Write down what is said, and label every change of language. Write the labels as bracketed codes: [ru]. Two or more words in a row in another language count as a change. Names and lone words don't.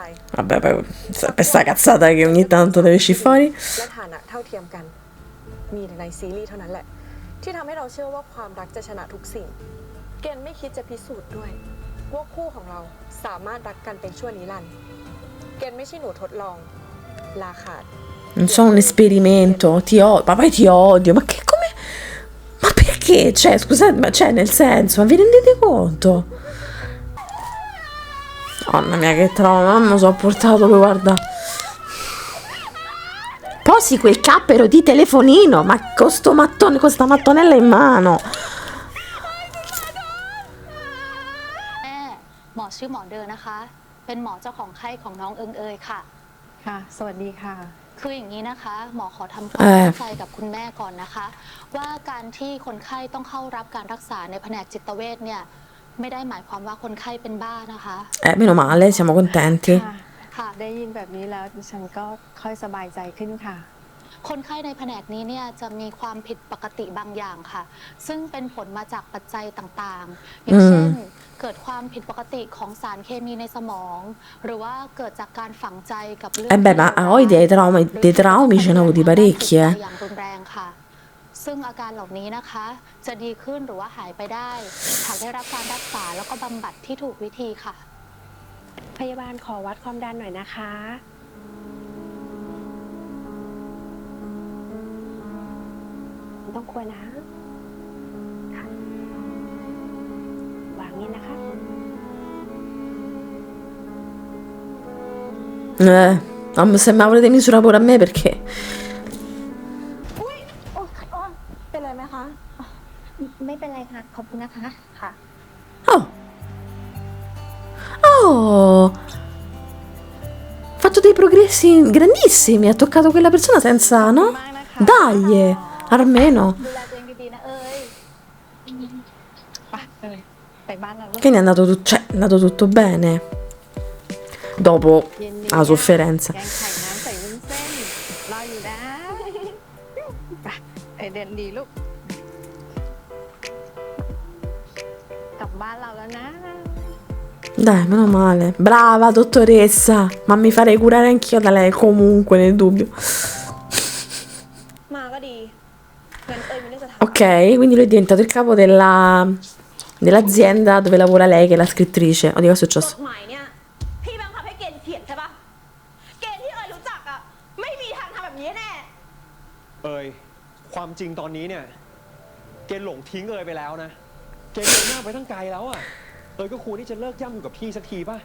[it] Vabbè, poi sempre sta cazzata che ogni tanto deve uscire fuori. [th] และฐานะเท่าเทียมกัน มีแต่ในซีรีส์เท่านั้นแหละ ที่ทำให้เราเชื่อว่าความรักจะชนะทุกสิ่ง เกณฑ์ไม่คิดจะพิสูจน์ด้วยว่าคู่ของเราสามารถรักกันเป็นชั่วนิรันดร์เกณฑ์ไม่ใช่หนูทดลองลาขาด [it] Non sono un esperimento, ti odio, ma poi ti odio, ma che come? Ma perché? Cioè, scusate, ma cioè, nel senso, ma vi rendete conto? Mamma mia, che trauma, mamma, so portato, poi guarda. Posi quel cappero di telefonino, ma con sto mattone, con sta mattonella in mano. [th] แม่หมอชื่อหมอเดอนะคะ เป็นหมอเจ้าของไข้ของน้องเอิงเอยค่ะ ค่ะ สวัสดีค่ะ คืออย่างนี้นะคะ หมอขอทำความเข้าใจกับคุณแม่ก่อนนะคะ ว่าการที่คนไข้ต้องเข้ารับการรักษาในแผนกจิตเวชเนี่ยไม่ได้หมายความว่าคนไข้เป็นบ้านะคะ [it] Meno male, siamo contenti. [th] ค่ะ ค่ะ ได้ยินแบบนี้แล้วดิฉันก็ค่อยสบายใจขึ้นค่ะ คนไข้ในแผนกนี้เนี่ยจะมีความผิดปกติบางอย่างค่ะ ซึ่งเป็นผลมาจากปัจจัยต่างๆ อย่างเช่น เกิดความผิดปกติของสารเคมีในสมอง หรือว่าเกิดจากการฝังใจกับเรื่อง [it] beh, ma a voi dei traumi ce ne ho avuti parecchi, [th] อย่างรุนแรงค่ะ ซึ่งอาการเหล่านี้นะคะ จะดีขึ้นหรือว่าหายไปได้หากได้รับการรักษาแล้วก็บำบัดที่ถูกวิธีค่ะ พยาบาลขอวัดความดันหน่อยนะคะไม่ต้องกลัวนะค่ะวางนี่นะคะ [it] Non se mi avrete misura pure a me perché... [th] เป็นไรไหมคะ ไม่เป็นไรค่ะ ขอบคุณนะคะค่ะ Oh! Oh! [it] Ha fatto dei progressi grandissimi, ha toccato quella persona senza, no? Dai! Almeno. [th] ดูแลตัวเองดีๆนะเอ้ย ไปเลยไปบ้านเราลูก [it] Quindi è andato, cioè, è andato tutto bene. Dopo [th] เย็นนี้ [it] la sofferenza. [th] แกงไข่น้ำใส่วุ้นเส้นรออยู่นะไปเดินดีลูก กลับบ้านเราแล้วนะ [it] Dai, meno male. Brava dottoressa, ma mi farei curare anch'io da lei comunque, nel dubbio. [th] มาก็ดีงั้นเอยไม่ได้จะทำ [it] Ok, quindi lui è diventato il capo dell'azienda dove lavora lei, che è la scrittrice. Oddio, cosa è [th] กฎ [it] successo? [th] หมายเนี่ย พี่บังคับให้เกณฑ์เขียนใช่ปะเกณฑ์ที่เอยรู้จักอะไม่มีทางทำแบบนี้แน่ เอยความจริงตอนนี้เนี่ย เกณฑ์หลงทิ้งเอยไปแล้วนะ เกณฑ์เดินหน้าไปตั้งไกลแล้วอะเอยก็ควรที่จะเลิกย่ำอยู่กับพี่สักทีป่ะ